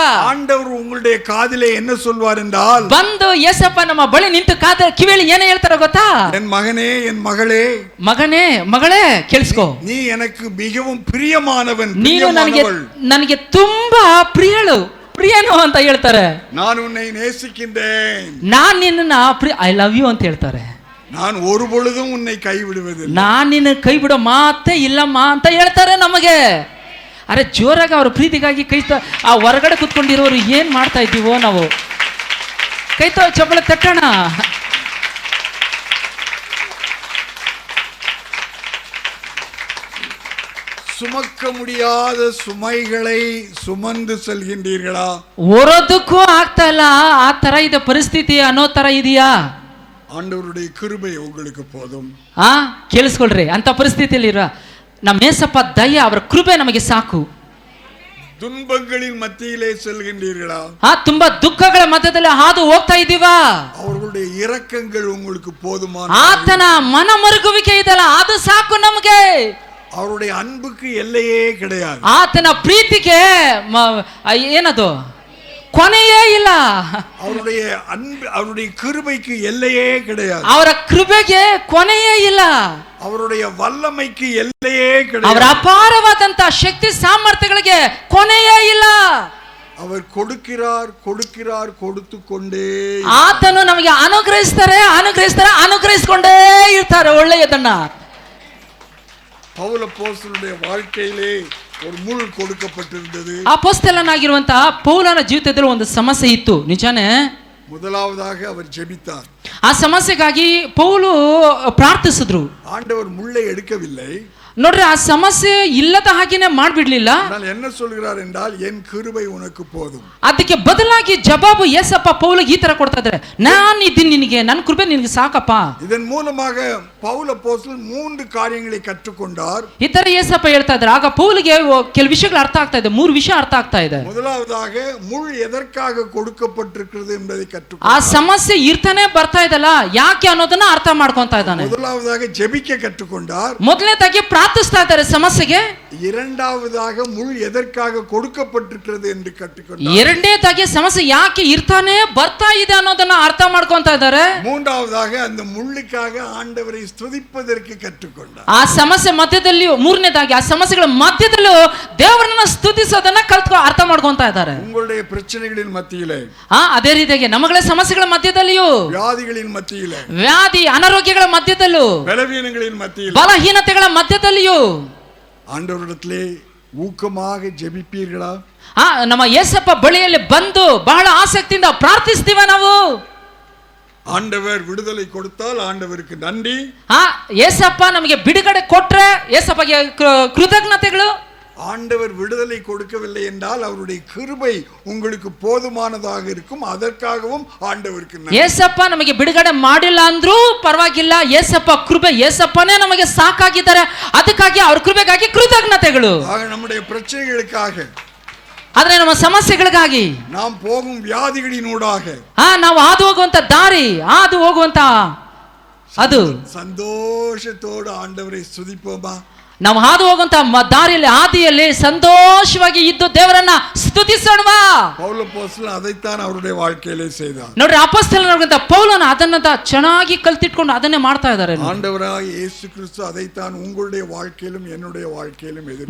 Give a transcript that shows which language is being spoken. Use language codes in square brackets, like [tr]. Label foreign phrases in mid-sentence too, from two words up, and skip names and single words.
[ta] ஆண்டவர் உங்களுடைய காதிலே என்ன சொல்வார் என்றால், [kn] ಬಂದು ಯೇಸಪ್ಪ ನಮ್ಮ ಬಳಿ ನಿಂತು ಕಿವಿಯಲ್ಲಿ ಏನೇ ಹೇಳ್ತಾರೆ ಗೊತ್ತಾ? [ta] என் மகனே, என் மகளே, [kn] ಮಗನೇ, ಮಗಳೇ, ಕೇಳಿಸ್ಕೋ, [ta] நீ எனக்கு மிகவும் பிரியமானவன், [kn] ನೀನು ನನಗೆ ತುಂಬಾ ಪ್ರಿಯನು ಅಂತ ಹೇಳ್ತಾರೆ. [ta] நான் உன்னை நேசிக்கின்றேன், [kn] ನಾನು ನಿನ್ನ [en] I love you [kn] ಅಂತ ಹೇಳ್ತಾರೆ. [ta] நான் ஒரு பொழுதும் உன்னை கைவிடுவதில்லை, [kn] ನಾನು ನಿನ್ನ ಕೈ ಬಿಡೋ ಮಾತೇ ಇಲ್ಲಮ್ಮ ಅಂತ ಹೇಳ್ತಾರೆ ನಮಗೆ. ಅರೆ, ಜೋರಾಗಿ ಅವ್ರ ಪ್ರೀತಿಗಾಗಿ ಆ ಹೊರಗಡೆ ಕುತ್ಕೊಂಡಿರೋರು ಏನ್ ಮಾಡ್ತಾ ಇದ್ದೀವೋ ನಾವು. ಚಪ್ಪಳ ತಟ್ಟೋಣ. [ta] சுமக்க முடியாத சுமைகளை சுமந்து செல்கின்றீர்களா? [kn] ಹೊರೋದಕ್ಕೂ ಆಗ್ತಾ ಇಲ್ಲ, ಆ ತರ ಇದೆ ಪರಿಸ್ಥಿತಿ ಅನ್ನೋ ತರ ಇದೆಯಾ? [ta] ஆண்டவருடைய கிருபை உங்களுக்கு போதும். [kn] ಕೇಳಿಸ್ಕೊಳ್ರಿ, ಅಂತ ಪರಿಸ್ಥಿತಿಯಲ್ಲಿ ನಮ್ಮ ಏಸಪ್ಪ ದಯ, ಅವರ ಕೃಪೆ ನಮಗೆ ಸಾಕು. [ta] துன்பங்களின் மத்தியிலே செல்கின்றீர்களா? [kn] ತುಂಬಾ ದುಃಖಗಳ ಮಧ್ಯದಲ್ಲಿ ಹಾದು ಹೋಗ್ತಾ ಇದೀವಾ? [ta] அவர்களுடைய இரக்கங்கள் உங்களுக்கு போதுமான, [kn] ಆತನ ಮನ ಮರುಗುವಿಕೆ ಇದಲ್ಲ, ಅದು ಸಾಕು ನಮಗೆ. [ta] அவருடைய அன்புக்கு எல்லையே கிடையாது. [kn] ಆತನ ಪ್ರೀತಿಗೆ ಏನದು ಕೊನೆಯೇ ಇಲ್ಲ. [ta] அவருடைய அன்பு, அவருடைய கிருபைக்கு எல்லையே கிடையாது. [kn] ಅವರ ಕೃಪೆಗೆ ಕೊನೆಯೇ ಇಲ್ಲ. [ta] அவருடைய வல்லமைக்கு எல்லையே கிடையாது. [kn] ಅವರ ಅಪಾರವಾದಂತ ಶಕ್ತಿ ಸಾಮರ್ಥ್ಯಗಳಿಗೆ ಕೊನೆಯೇ ಇಲ್ಲ. [ta] அவர் கொடுக்கிறார், கொடுக்கிறார், கொடுத்து கொண்டே. [kn] ಆತನು ನಮಗೆ ಅನುಗ್ರಹಿಸ್ಕೊಂಡೇ ಇರ್ತಾರೆ ಒಳ್ಳೆಯದನ್ನ. [ta] பவுல் அப்போஸ்தலனுடைய வாழ்க்கையிலே ஒரு ಮುಳ್ಳು கொடுக்கப்பட்டிருந்தது. [kn] ಅಪೊಸ್ತಲನಾಗಿರುವಂತಹ ಪೌಲನ ಜೀವಿತದಲ್ಲಿ ಒಂದು ಸಮಸ್ಯೆ ಇತ್ತು, ನಿಜಾನೇ. [ta] முதலாவதாக அவர் ஜெபித்தார். [kn] ಆ ಸಮಸ್ಯೆಗಾಗಿ ಪೌಲು ಪ್ರಾರ್ಥಿಸಿದ್ರು. [ta] ஆண்டவர் முள்ளை எடுக்கவில்லை. [kn] ನೋಡ್ರಿ, ಆ ಸಮಸ್ಯೆ ಇಲ್ಲದ ಹಾಗೇನೆ ಮಾಡ್ಬಿಡ್ಲಿಲ್ಲ. [ta] என்ன சொல்கிறார் என்றால், என் கிருபை உனக்கு போதும். [kn] ಅದಕ್ಕೆ ಬದಲಾಗಿ ಜವಾಬು ಯೇಸಪ್ಪ ಪೌಲಿಗೆ ಈ ತರ ಕೊಡ್ತಾ ಇದ್ದಾರೆ, ನಾನು ಇದ್ದೀನಿ ನಿನಗೆ, ನನ್ನ ಕೃಪೆ ನಿನಗೆ ಸಾಕಪ್ಪ. [ta] இதன் மூலமாக பவுல் அப்போஸ்தலன் 3 காரியங்களை கற்றுக்கொண்டார். [kn] ಈ ತರ ಯೇಸಪ್ಪ ಹೇಳ್ತಾ ಇದ್ದಾರೆ. ಆಗ ಪೌಲಿಗೆ ಕೆಲವು ವಿಷಯಗಳು ಅರ್ಥ ಆಗ್ತಾ ಇದೆ, 3 ವಿಷಯ ಅರ್ಥ ಆಗ್ತಾ ಇದೆ. [ta] முதலாவதாக முள் எதற்காக கொடுக்கப்பட்டிருக்கிறது என்பதை [kn] ಆ ಸಮಸ್ಯೆ ಇರ್ತಾನೆ ಬರ್ತಾ ಇದಲ್ಲ, ಯಾಕೆ ಅನ್ನೋದನ್ನ ಅರ್ಥ ಮಾಡ್ಕೊಂತಾ ಇದ್ದಾನೆ. [ta] முதலாவதாக ஜெபிக்க கற்றுக்கொண்டார். [kn] ಮೊದಲನೇದಾಗಿ ಪ್ರಾರ್ಥಿಸ್ತಾ ಇದ್ದಾರೆ ಸಮಸ್ಯೆಗೆ. [ta] இரண்டாவதாக முள் எதற்காக கொடுக்கப்பட்டிருக்கிறது என்று கற்றுக்கொண்டார். [kn] ಎರಡನೇದಾಗಿ ಸಮಸ್ಯೆ ಯಾಕೆ ಇರ್ತಾನೆ ಬರ್ತಾ ಇದೆ ಅನ್ನೋದನ್ನ ಅರ್ಥ ಮಾಡ್ಕೊಂತಾ ಇದ್ದಾರೆ. [ta] மூன்றாவதாக அந்த முள்ளுக்காக ஆண்டவரை ஸ்துதிப்பதற்கு கற்றுக்கொண்டார். [kn] ಆ ಸಮಸ್ಯೆ ಮಧ್ಯದಲ್ಲಿಯೂ, ಮೂರನೇದಾಗಿ ಆ ಸಮಸ್ಯೆಗಳ ಮಧ್ಯದಲ್ಲೂ ದೇವರನ್ನ ಸ್ತುತಿಸೋದನ್ನ ಅರ್ಥ ಮಾಡ್ಕೊಂತಾ ಇದ್ದಾರೆ. [ta] உங்களுடைய பிரச்சனைகளின் மத்தியிலே, [kn] ಅದೇ ರೀತಿಯಾಗಿ ನಮ್ಮಗಳ ಸಮಸ್ಯೆಗಳ ಮಧ್ಯದಲ್ಲಿಯೂ, [ta] வியாதிகளின் மத்தியிலே, [kn] ವ್ಯಾಧಿ ಅನಾರೋಗ್ಯಗಳ ಮಧ್ಯದಲ್ಲೂ, [ta] பலவீனங்களின் மத்தியிலே, [kn] ಬಲಹೀನತೆಗಳ ಮಧ್ಯದಲ್ಲಿಯೂ [ta] ஆண்டவரிடத்திலே ஊக்கமாக ஜெபிப்பீர்களா? [kn] ನಮ್ಮ ಯೇಸಪ್ಪ ಬಳಿಯಲ್ಲಿ ಬಂದು ಬಹಳ ಆಸಕ್ತಿಯಿಂದ ಪ್ರಾರ್ಥಿಸ್ತೀವ ನಾವು. [ta] ஆண்டவர் விடுதலை கொடுத்தால் ஆண்டவருக்கு நன்றி. [kn] ಯೇಸಪ್ಪ ನಮಗೆ ಬಿಡುಗಡೆ ಕೊಟ್ರೆ ಯೇಸಪ್ಪಗೆ ಕೃತಜ್ಞತೆಗಳು. [ta] ஆண்டவர் விடுதலை கொடுக்கவில்லை என்றால் அவருடைய கிருபை உங்களுக்கு போதுமானதாக இருக்கும். அதற்காகவும் ஆண்டவருக்கு நன்றி. [kn] ಯೇಸಪ್ಪ ನಮಗೆ ಬಿಡುಗಡೆ ಮಾಡಿಲ್ಲ ಅಂದ್ರೂ ಪರವಾಗಿಲ್ಲ, ಯೇಸಪ್ಪ ಕೃಪೆ, ಯೇಸಪ್ಪನೇ ನಮಗೆ ಸಾಕಾಗಿದ್ದಾರೆ, ಅದಕ್ಕಾಗಿ ಅವ್ರ ಕೃಪೆಗಾಗಿ ಕೃತಜ್ಞತೆಗಳು. [ta] ஆக நம்முடைய பிரச்சனைகளுக்காக, [kn] ಆದ್ರೆ ನಮ್ಮ ಸಮಸ್ಯೆಗಳಿಗಾಗಿ, [ta] நாம் போகும் வியாதிகளினூடாக [kn] ನಾವು ಹಾದು ಹೋಗುವಂತ ದಾರಿ, ಹಾದು ಹೋಗುವಂತ ಅದು [ta] சந்தோஷத்தோடு ஆண்டவரை ஸ்துதிப்போமா? [kn] ನಾವು ಹಾದು ಹೋಗುವಂತ ದಾರಿಯಲ್ಲಿ, ಹಾದಿಯಲ್ಲಿ ಸಂತೋಷವಾಗಿ ಇದ್ದು ದೇವರನ್ನ ಸ್ತುತಿಸೋಣವಾ? [ta] பவுல் அப்போஸ்தலன் அதைத்தான் அவருடைய வாழ்க்கையிலே செய்தார். [kn] ನೋಡ್ರಿ, ಅಪೊಸ್ತಲನಾದಂತ ಪೌಲನು ಅದನ್ನ ಚೆನ್ನಾಗಿ ಕಲ್ತಿಟ್ಕೊಂಡು ಅದನ್ನೇ ಮಾಡ್ತಾ ಇದ್ದಾರೆ. [ta] ஆண்டவராகிய இயேசு கிறிஸ்து அதைத்தான் உங்களுடைய வாழ்க்கையிலும் என்னுடைய வாழ்க்கையிலும் எதிர்